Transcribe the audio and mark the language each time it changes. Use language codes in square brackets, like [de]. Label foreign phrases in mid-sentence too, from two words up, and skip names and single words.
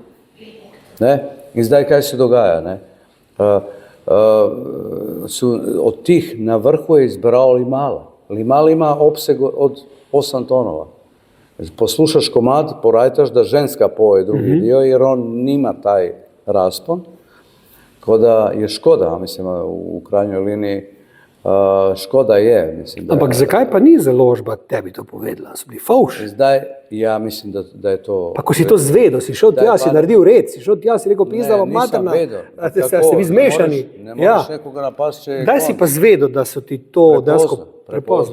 [sl] I zdaj kaj se dogaja, od tih na vrhu je izbrao Limala. [hr] Limal ima opseg od 8 tonova. [sl] Poslušaš komad, porajtaš da ženska poje drugi dio, jer on nima taj raspon. [hr] Tako da je škoda, mislim, u krajnjoj liniji, škoda je, mislim. [sl] Ampak zakaj pa ni založba tebi to povedala? So bili fauš? Zdaj, ja mislim, da je to... Pa ko si to zvedel, si šel tja, si naredil red, si šel tja, si rekel, pizdava materna, ste vi zmešani. Ne moraš nekoga napast, če... Daj si pa zvedel, da so ti to dejansko prepozno.